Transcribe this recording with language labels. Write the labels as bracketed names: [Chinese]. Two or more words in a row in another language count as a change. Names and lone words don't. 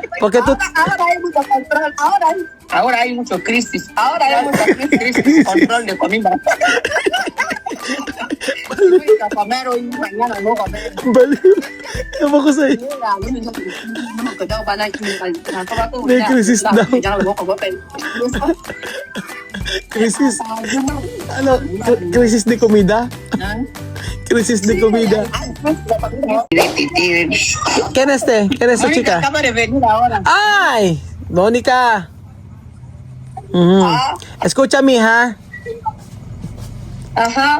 [Spanish] Porque tú... Ahora hay mucho control. Ahora hay mucho crisis. Ahora hay mucha crisis. Control de comida. Voy a comer hoy, mañana no comer. [Filipino] Baliw. Ewan ko sa'yo. May crisis daw. Crisis. Ano? [Spanish] Crisis de comida? Crisis de comida. ¿Quién es este? ¿Quién es esta chica? Acaba de venir ahora. ¡Ay! Mónica. Escucha, mija. Ajá.